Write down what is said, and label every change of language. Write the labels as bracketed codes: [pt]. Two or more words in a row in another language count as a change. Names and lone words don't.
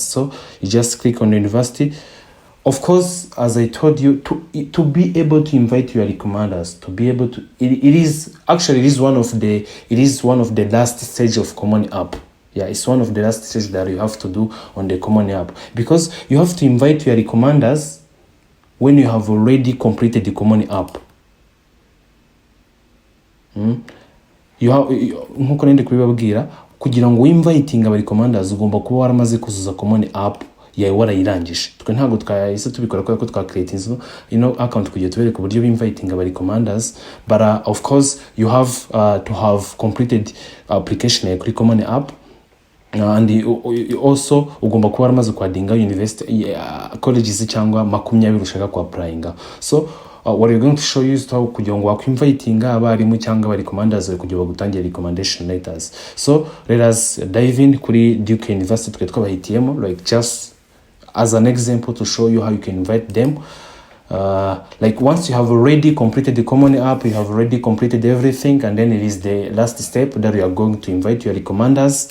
[en] So you just click on the university. Of course, as I told you, to be able to invite your recommenders, to be able to, it is one of the last stage of Common App. Yeah, it's one of the last stages that you have to do on the Common App, because you have to invite your recommenders when you have already completed the Common App. [rw] Nkuko nende kubibabwira, kugira ngo inviting aba recommenders ugomba kuba waramaze kuzuza Common App yawe warayirangije. Twe ntago twahise tubikora ko twa [en] create account [rw] kugira tubereke uburyo inviting aba recommenders. [en] But of course you have to have completed application kuri Common App. And also [rw] ugomba kuba waramaze kwadinga university colleges cyangwa 20 ushaka ku applyinga. [en] So what we're going to show you is how [rw] kugira ngo wakwinvitinga abarimu cyangwa recommenders kugira bagutangira recommendation letters. [en] So let us dive in [rw] kuri Duke University twabahitiyemo, [en] like just as an example to show you how you can invite them. Like once you have already completed the Common App, you have already completed everything, and then it is the last step that you are going to invite your recommenders.